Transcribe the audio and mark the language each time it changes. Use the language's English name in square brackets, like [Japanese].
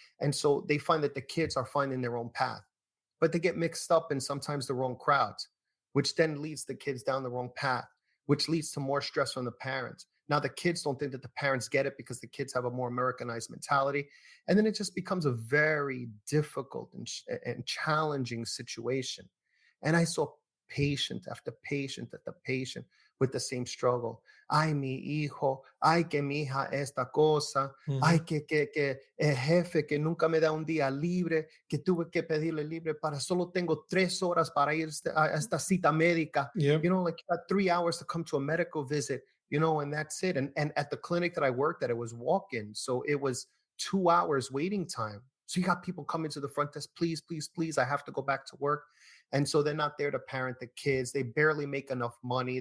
[English] And so they find that the kids are finding their own path, but they get mixed up in sometimes the wrong crowds, which then leads the kids down the wrong path, which leads to more stress from the parents. Now the kids don't think that the parents get it because the kids have a more Americanized mentality. And then it just becomes a very difficult and challenging situation. And I saw patient after patient after patient with the same struggle. [Spanish] Ay, mi hijo, ay, que mi hija esta cosa, ay, Mhm. que el jefe que nunca me da un día libre, que tuve que pedirle libre para solo tengo 3 horas para ir a esta cita médica. [English] Yep. Like you got 3 hours to come to a medical visit, and that's it. And at the clinic that I worked at, it was walk-in. So it was 2 hours waiting time. So you got people coming to the front desk, please, please, please, I have to go back to work. And so they're not there to parent the kids. They barely make enough money.